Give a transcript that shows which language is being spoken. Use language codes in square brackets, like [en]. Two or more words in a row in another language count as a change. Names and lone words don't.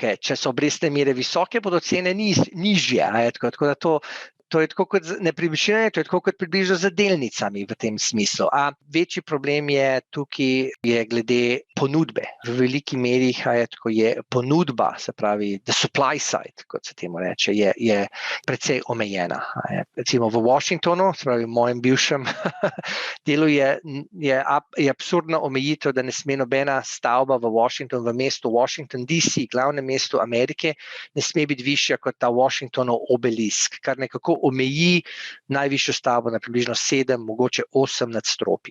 [sl] Če so obrestne mere visoke, bodo cene nižje. Tako da to To je tako kot nepremičnine, to je tako kot približno z delnicami v tem smislu. A večji problem je tukaj glede ponudbe. V veliki meri je ponudba, se pravi [en] the supply side, [sl] kot se temu reče, je precej omejena. Recimo v Washingtonu, se pravi v mojem bivšem delu je absurdna omejitev, da ne sme nobena stavba v Washingtonu, v mestu Washington DC, glavnem mestu Amerike, ne sme biti višja kot ta Washingtonov obelisk, kar nekako omeji najvišjo stavbo na približno 7, mogoče 8 nadstropij.